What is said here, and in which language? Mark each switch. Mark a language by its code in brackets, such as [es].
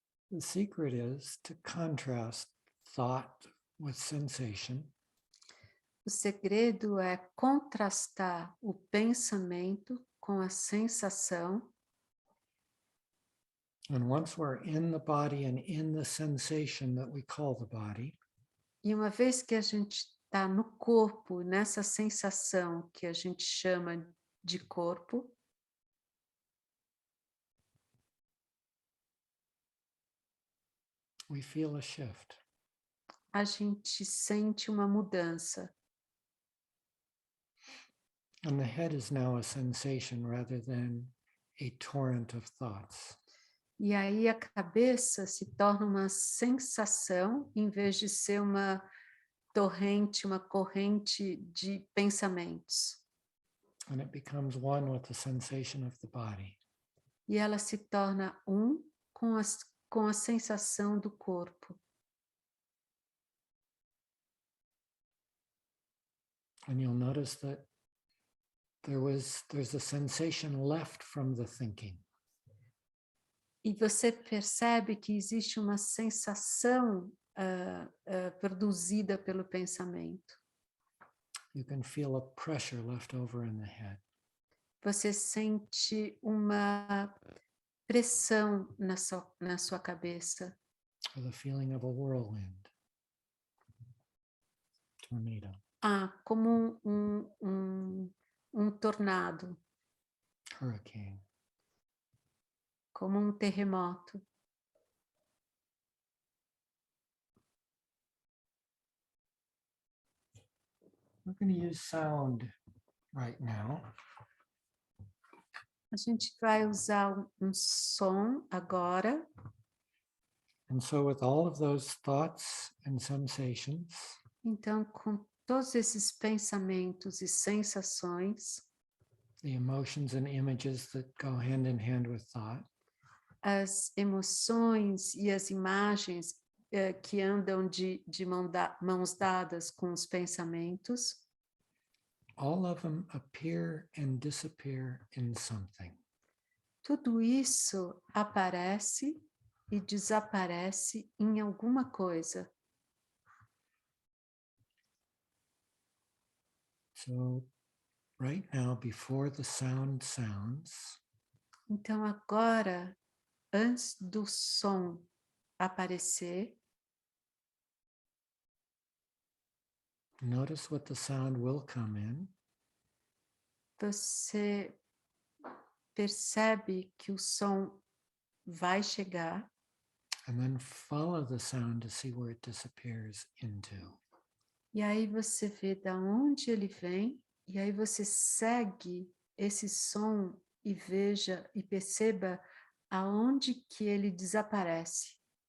[en] The secret is to contrast thought with sensation. [pt] O segredo é contrastar o pensamento com a sensação. [en] And once we're in the body and in the sensation that we call the body, [pt] E uma vez que a gente está no corpo, nessa sensação que a gente chama de corpo, [en] we feel a shift. [pt] a gente sente uma mudança. [en] And the head is now a sensation rather than a torrent of thoughts. [pt] E aí a cabeça se torna uma sensação em vez de ser uma torrente, uma corrente de pensamentos. [en] And it becomes one with the sensation of the body. [pt] E ela se torna com a sensação do corpo. [en] And you'll notice that there's a sensation left from the thinking. [pt] E você percebe que existe uma sensação produzida pelo pensamento. [en] You can feel a pressure left over in the head. [pt] Você sente uma pressão na sua cabeça. [en] Or the feeling of a whirlwind, tornado. [pt] Como um tornado, [en] hurricane. [pt] como um terremoto. [en] We're going to use sound right now. [pt] A gente vai usar um som agora. [en] And so with all of those thoughts and sensations, [pt] Então, com todos esses pensamentos e sensações, [en] the emotions and images that go hand in hand with thought, [pt] as emoções e as imagens que andam de mãos dadas com os pensamentos, [en] all of them appear and disappear in something. [pt] tudo isso aparece e desaparece em alguma coisa. [en] So right now, before the sound sounds, [pt] Então, agora, antes do som aparecer, [en] notice what the sound will come in, [pt] você percebe que o som vai chegar [en] and then follow the sound to see where it disappears into. [pt] e aí você vê da onde ele vem e aí você segue esse som e veja e perceba aonde que ele desaparece.